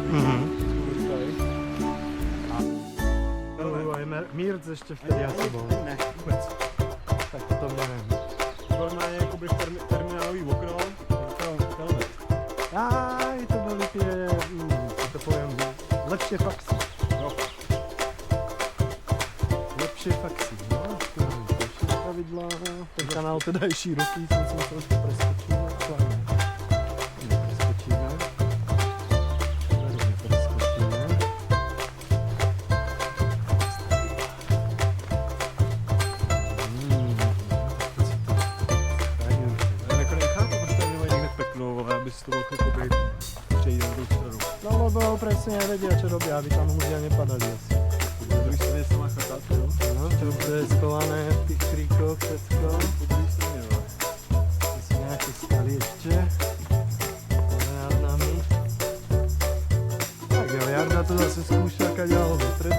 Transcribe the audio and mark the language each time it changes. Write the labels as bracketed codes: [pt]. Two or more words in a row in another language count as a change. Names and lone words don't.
[sk] A Mírc ještě vtedy asi bol. [cs] Ne, vůbec. Tak to nevím. Normálně jakoby terminálový okno. [sk] Aj, to byly tie, to poviem, Lepšie faxy. No. Lepšie faxy, no. Ďalšie pravidlá. Ten kanál teda je široký, som si myslel, že to preskočíme. Kláne. Nepreskočíme. Nepreskočíme. [cs] Já nakonec chápu, proč tady nemají někde peklo, ale aby si to mohl jakoby přejít na druhou stranu. [sk] No lebo presne nevedia, čo robia, aby tam ľudia nepadali asi. [cs] Na druhé straně se má chata, jo? [sk] No, to je schované v tých kríkoch všetko. [cs] Po druhé straně, jo. [sk] Tu sú nejaké skaly ešte. Nad nami. Tak jo, Jarda to zase skúša, kadeľ treba.